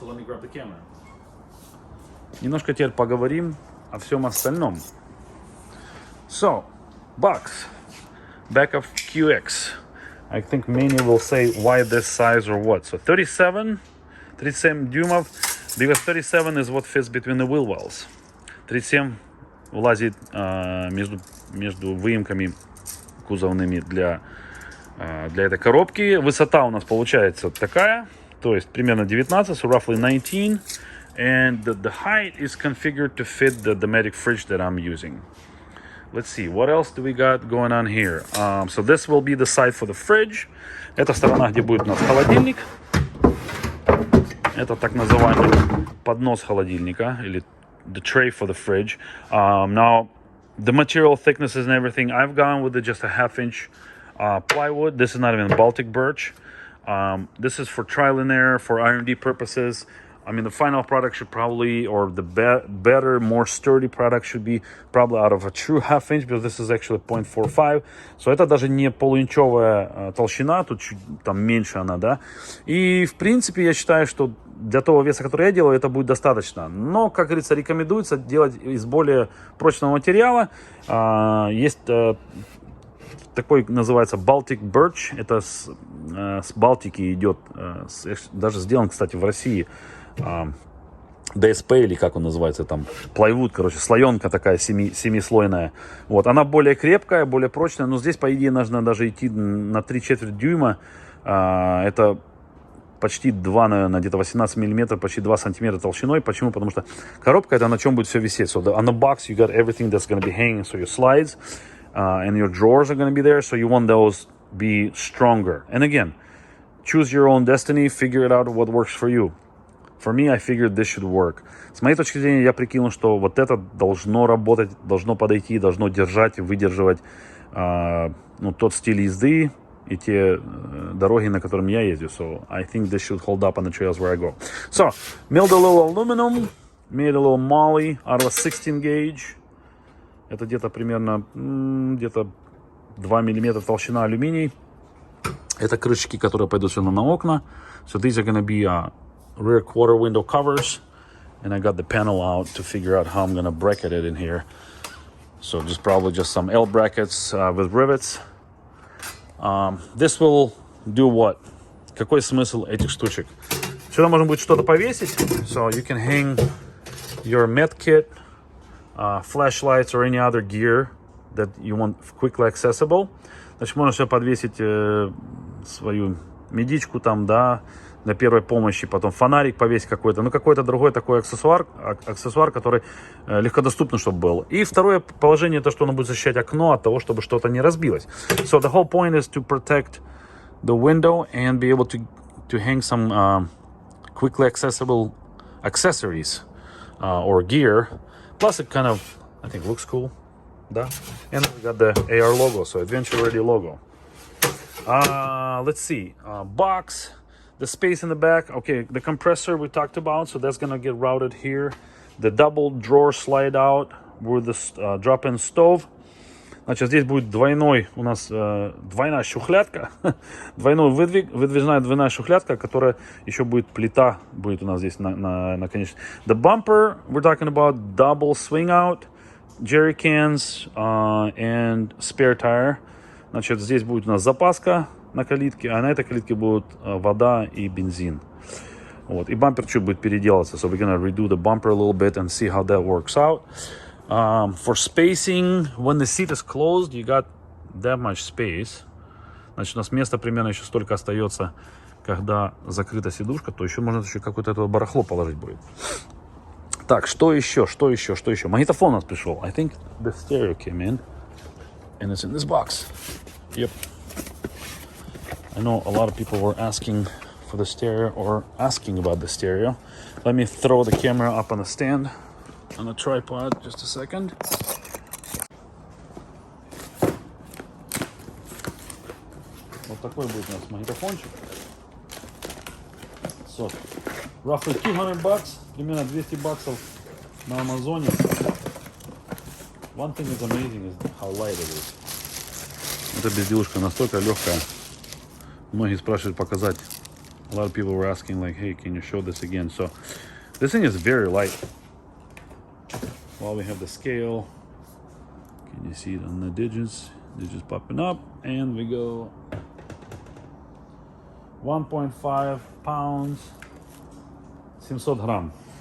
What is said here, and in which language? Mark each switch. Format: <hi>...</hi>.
<en>So let me grab the camera.</en> <ru>Немножко теперь поговорим о всем остальном.</ru> <en>So, box. Back of QX. I think many will say why this size or what. So 37</en> <ru>дюймов,</ru> <en>because 37 is what fits between the wheel wells.</en> <ru>37 влазит между выемками кузовными для этой коробки. Высота у нас получается такая, то есть примерно 19,</ru> <en>so roughly 19. And the height is configured to fit the Dometic fridge that I'm using. Let's see, what else do we got going on here? So this will be the side for the fridge.</en> <ru>Это сторона, где будет у нас холодильник. Это так называемый поднос холодильника, или</ru> <en>the tray for the fridge. Now, the material thicknesses and everything, I've gone with just a 1/2 inch plywood. This is not even Baltic birch. This is for trial and error, for R&D purposes. The final product should probably, or the better, more sturdy product should be probably out of a true 1/2 inch, because this is actually 0.45.</en> <ru>So это даже не полуинчевая толщина, тут чуть там меньше она, да. И в принципе я считаю, что для того веса, который я делаю, это будет достаточно. Но, как говорится, рекомендуется делать из более прочного материала. Есть такой, называется Baltic birch. Это с Балтики идет, даже сделан, кстати, в России. ДСП, или как он называется, там, плайвуд, короче, слоенка такая семислойная. Вот, она более крепкая, более прочная, но здесь, по идее, нужно даже идти на 3/4 дюйма. Это почти 2, наверное, где-то 18 миллиметров, почти 2 сантиметра толщиной. Почему? Потому что коробка это на чем будет все висеть.</ru> <en>So on the box you got everything that's going to be hanging. So your slides and your drawers are going to be there. So you want those be stronger. And again, choose your own destiny. Figure it out what works for you. For me, I figured this should work.</en> <ru>С моей точки зрения, я прикинул, что вот это должно работать, должно подойти, должно держать и выдерживать тот стиль езды и те дороги, на которых я езжу.</ru> <en>So I think this should hold up on the trails where I go. So, milled a little aluminum, made a little molly out of a 16 gauge.</en> <ru>Это где-то примерно где-то 2 миллиметра толщина алюминий. Это крышечки, которые пойдут сюда на окна.</ru> <en>So these are going to be rear quarter window covers. And I got the panel out to figure out how I'm going to bracket it in here. So probably just some L brackets with rivets. This will do what?</en> <ru>Какой смысл этих штучек? Сюда можно будет что-то повесить.</ru> <en>So you can hang your med kit, flashlights or any other gear that you want quickly accessible.</en> <ru>Значит, можно сюда подвесить свою медичку там, да, для первой помощи, потом фонарик повесить какой-то, какой-то другой такой аксессуар, который легкодоступный, чтобы был. И второе положение, то, что оно будет защищать окно от того, чтобы что-то не разбилось.</ru> <en>So the whole point is to protect the window and be able to hang some quickly accessible accessories or gear. Plus it kind of, I think, looks cool.</en> <ru>Да?</ru> <en>And we got the AR logo, so Adventure Ready logo. Let's see, box. The space in the back, okay, the compressor we talked about, so that's gonna get routed here. The double drawer slide out with the drop-in stove.</en> <ru>Значит, здесь будет двойная шухлядка, выдвижная двойная шухлядка, которая еще будет плита, будет у нас здесь на конечности.</ru> <en>The bumper, we're talking about double swing out, jerry cans and spare tire.</en> <ru>Значит, здесь будет у нас запаска на калитке, а на этой калитке будут вода и бензин. Вот. И бампер чуть будет переделаться.</ru> <en>So we're gonna redo the bumper a little bit and see how that works out. For spacing, when the seat is closed, you got that much space.</en> <ru>Значит, у нас места примерно еще столько остается, когда закрыта сидушка, то еще можно еще какое-то это барахло положить будет. Так, что еще? Магнитофон у нас пришел.</ru> <en>I think the stereo came in. And it's in this box. Yep. I know a lot of people were asking for the stereo or asking about the stereo. Let me throw the camera up on the stand on a tripod. Just a second.</en> <ru>Вот такой будет у нас магнитофончик.</ru> <en>So, roughly $200,</en> <ru>примерно 200 баксов на Амазоне.</ru> <en>One thing is amazing is how light it is.</en> <ru>Эта безделушка настолько легкая. Многие спрашивают показать.</ru> <en>A lot of people were asking like, hey, can you show this again? So this thing is very light. While we have the scale, can you see it on the digits? Digits popping up, and we go 1.5 pounds, 700 gram.</en>